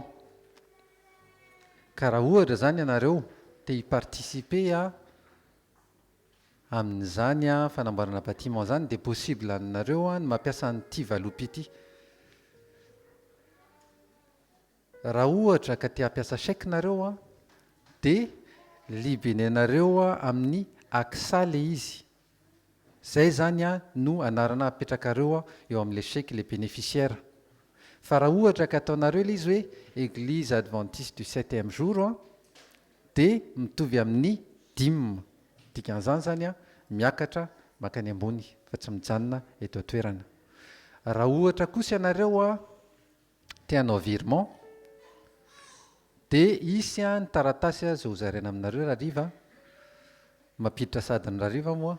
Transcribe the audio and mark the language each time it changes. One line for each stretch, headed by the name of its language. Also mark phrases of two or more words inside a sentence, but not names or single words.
Malagasy: Ka raha ohatra zany ianareo te hiparticiper amin'izany fanamboarana bâtiment zany dia possible aminareo ny mampiasa an'ity valopy ity. Raha ohatra ka te hampiasa chèque nareo dia libennareo amin'ny AXA le izy. Zay zany no anarana apetrakareo eo amin'le
French: chèque les bénéficiaires.
Malagasy: Fa raha ohatra ka ataonareo ilay izy hoe Église Adventiste du 7e jour dia mitovy amin'ny DIM. Dikan'izany zany miakatra makany ambony fa tsy mijanona eto an-toerana. Raha ohatra kosa ianareo te hanao virement dia isy ny taratasy izay hozaraina aminareo raha riva mampiditra sady ny raha riva moa.